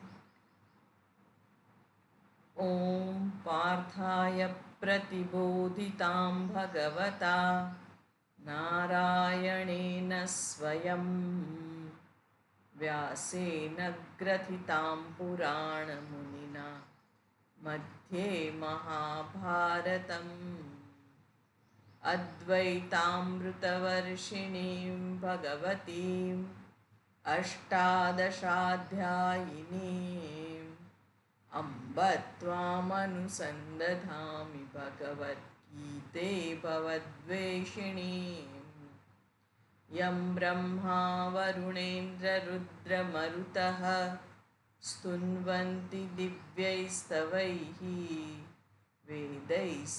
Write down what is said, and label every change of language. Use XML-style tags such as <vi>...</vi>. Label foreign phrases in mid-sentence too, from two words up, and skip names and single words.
<sa>ॐ पार्थाय प्रतिबोधितां भगवता नारायणेन स्वयं व्यासेन ग्रथितां पुराणमुनिना मध्ये महाभारतम् अद्वैतामृतवर्षिणीं भगवतीम् અષ્ટાદશાધ્યાયિનીम् अम्ब त्वामनुसन्दधामि भगवद्गीते भवद्वेषिणीम् यं ब्रह्मा वरुणेन्द्ररुद्रमरुतः स्तुन्वन्ति दिव्यैस्तवैः वेदैः</sa>